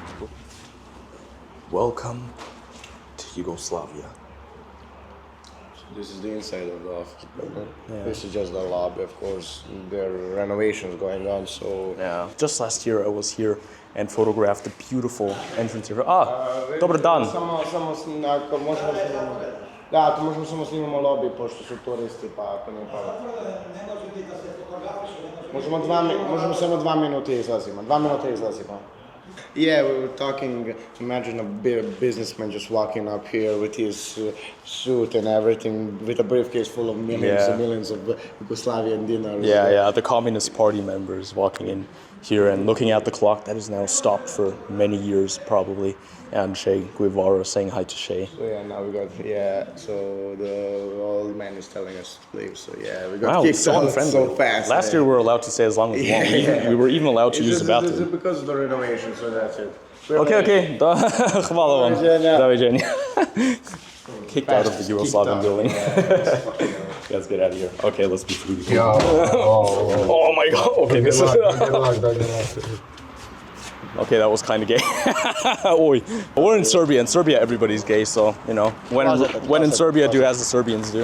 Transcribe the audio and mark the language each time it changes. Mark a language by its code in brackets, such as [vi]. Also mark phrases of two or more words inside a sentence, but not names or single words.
[en] Welcome to Yugoslavia. This is the inside of the office building. Yeah. This is just the lobby, of course. There are renovations going on, so... Yeah. Just last year I was here and photographed the beautiful entrance here. [sr] Dobar dan. Ako možemo snimamo... Da, to možemo samo snimamo lobby, pošto su turisti, pa ako nije pravo. Možemo samo 2 minute izlazimo. 2 minute izlazimo. [en] Yeah, we were talking, imagine a businessman just walking up here with his suit and everything, with a briefcase full of millions and millions of Yugoslavian dinars. Yeah, the Communist Party members walking in here and looking at the clock that is now stopped for many years probably, and Che Guevara saying hi to Che. So yeah, now we got, so the old man is telling us to leave, so yeah, we got kicked out so fast. Last year we were allowed to stay as long as we want. We were even allowed to use the bathroom. It's because of the renovation, so that's it. [sr] Okay, hvala vam. Doviđenja. [en] kicked out of the Yugoslavian building. Let's get out of here. Okay, let's be free. Oh my god. Okay, this is. Okay, that was kind of gay. Oi. We're in Serbia. In Serbia, everybody's gay, so, you know, when in Serbia, do as the Serbians do.